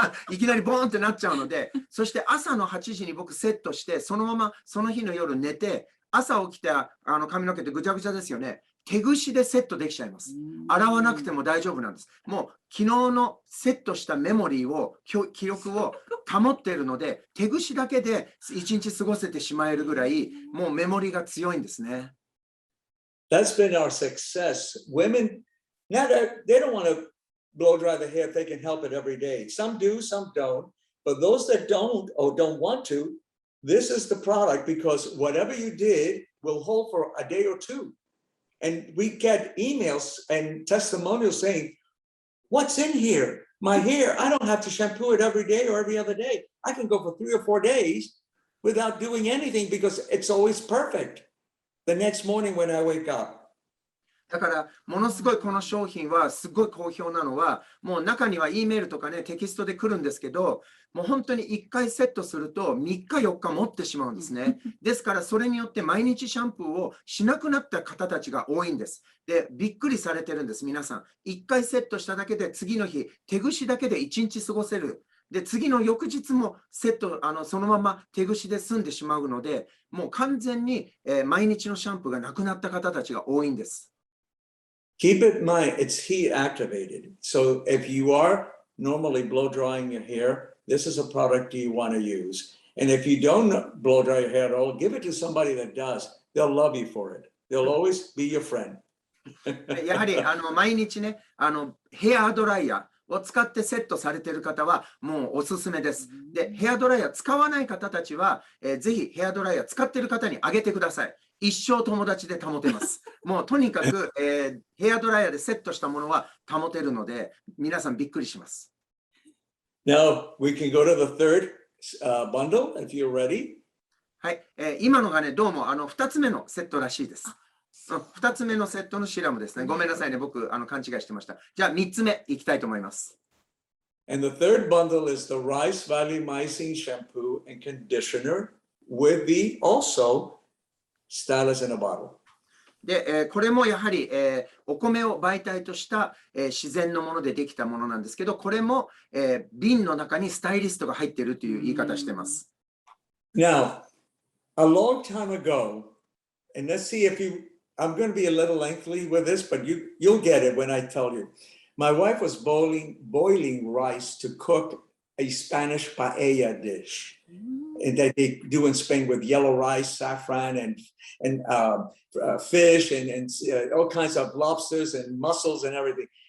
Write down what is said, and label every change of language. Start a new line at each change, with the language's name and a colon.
Japanese: いきなりボーンってなっちゃうので、そして朝の8時に僕セットして、そのままその日の夜寝て、朝起きた髪の毛ってぐちゃぐちゃですよね。手ぐしでセットできちゃいます。洗わなくても大丈夫なんです。もう昨日のセットしたメモリーを、記録を保っているので、手ぐしだけで一日過ごせてしまえるぐらい、もうメモリーが強いんですね。
English: That's been our success. Women, they don't want to blow dry the hair if they can help it every day. Some do, some don't. But those that don't or don't want to, this is the product because whatever you did will hold for a day or two. And we get emails and testimonials saying, what's in here? My hair, I don't have to shampoo it every day or every other day. I can go for 3 or 4 days without doing anything because it's always perfect the next morning when I wake up.
Japanese: だから、ものすごいこの商品はすごい好評なのは、もう中には E メールとかね、テキストで来るんですけど、もう本当に1回セットすると3日4日持ってしまうんですね。ですから、それによって毎日シャンプーをしなくなった方たちが多いんです。で、びっくりされてるんです、皆さん。1回セットしただけで次の日、手ぐしだけで1日過ごせる。で、次の翌日もセット、そのまま手ぐしで済んでしまうので、もう完全に、毎日のシャンプーがなくなった方たちが多いんです。
English: Keep in mind, it's heat activated. So if you are normally blow drying your hair, this is a product you want to use. And if you don't blow dry your hair at all, give it to somebody that does. They'll love you for it. They'll always be your friend.
Japanese: やはり毎日ね、ヘアドライヤーを使ってセットされている方はもうおすすめです。で、ヘアドライヤー使わない方たちは、ぜひヘアドライヤー使っている方にあげてください。一生友達で保てます。もうとにかく、ヘアドライヤーでセットしたものは保てるので、皆さんびっくりします。
English: Now, we can go to the third bundle if you're ready.
Japanese: はい、今のがね、どうも2つ目のセットらしいです。 2つ目のセットのシラムですね。ごめんなさいね、僕勘違いしてました。じゃあ3つ目いきたいと思います。
English: And the third bundle is the rice volumizing shampoo and conditioner with the also stylus in a bottle.
Japanese: で、これもやはり、お米を媒体とした、自然のものでできたものなんですけど、これも、瓶の中にスタイリストが入っているという言い方しています。
English: Now, a long time ago, and let's see if I'm going to be a little lengthy with this, but you'll get it when I tell you. My wife was boiling rice to cook a Spanish paella dish. And that they do in Spain with yellow rice, saffron, and fish, and all kinds of lobsters and mussels and everything.